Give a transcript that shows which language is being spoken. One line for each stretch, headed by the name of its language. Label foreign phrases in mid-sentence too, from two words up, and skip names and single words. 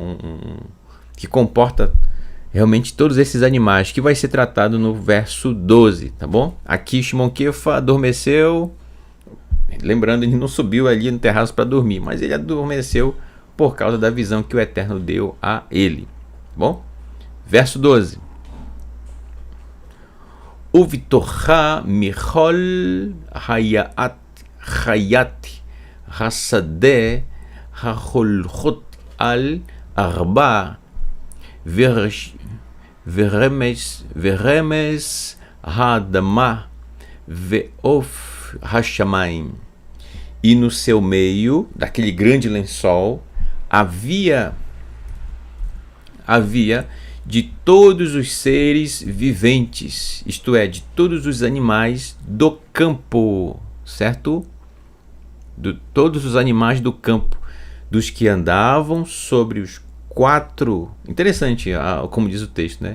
Portuguese: Que comporta realmente todos esses animais, que vai ser tratado no verso 12, tá bom? Aqui Shimon Kefa adormeceu, lembrando, ele não subiu ali no terraço para dormir, mas ele adormeceu por causa da visão que o Eterno deu a ele, tá bom? Verso 12.
Hebrew: ובתוכה מכל חית השדה ההולכות על ארבע ורמש האדמה ועוף השמים.
Portuguese: E no seu meio, daquele grande lençol, havia de todos os seres viventes, isto é, de todos os animais do campo, certo? Todos os animais do campo, dos que andavam sobre os 4, interessante, como diz o texto, né?